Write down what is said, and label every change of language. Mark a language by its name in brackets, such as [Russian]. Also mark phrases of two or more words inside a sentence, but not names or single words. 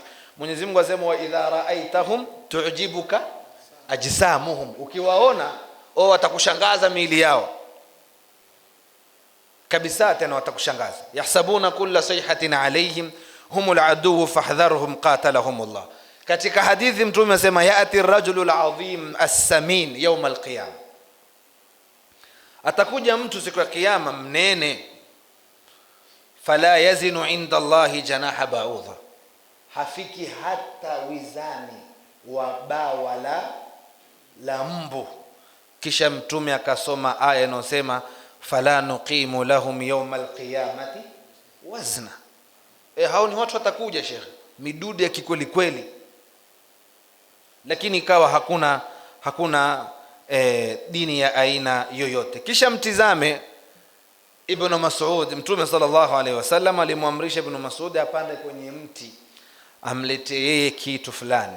[Swahili] Mwenyezi Mungu asema [Arabic] وإذا رأيتهم تعجبك أجسامهم, [Swahili] ukiwaona watakushangaza miili yao kabisa, tena watakushangaza. [Arabic] يحسبون كل صيحة عليهم هم العدو فاحذرهم قاتلهم الله. [Swahili] Katika hadithi Mtume asema [Arabic] يأتي الرجل العظيم السمين يوم القيامة, [Swahili] atakuja mtu siku ya kiyama mnene, [Arabic] فلا يزن عند الله جناح بعوضة, [Swahili] hafiki hata wizani wa bawa la mbu. Kisha Mtume akasoma aya inayosema [Arabic] فلا نقيم لهم يوم القيامة وزنا. [Swahili] Hao ni watu watakuja shekhe, midudu ya kikweli kweli, lakini ikawa hakuna dini ya aina yoyote. Kisha mtizame Ibn Mas'ud. Mtume [Arabic] صلى الله عليه وسلم [Swahili] alimwamrisha Ibn Mas'ud apande kwenye mti amlete yeye kitu fulani.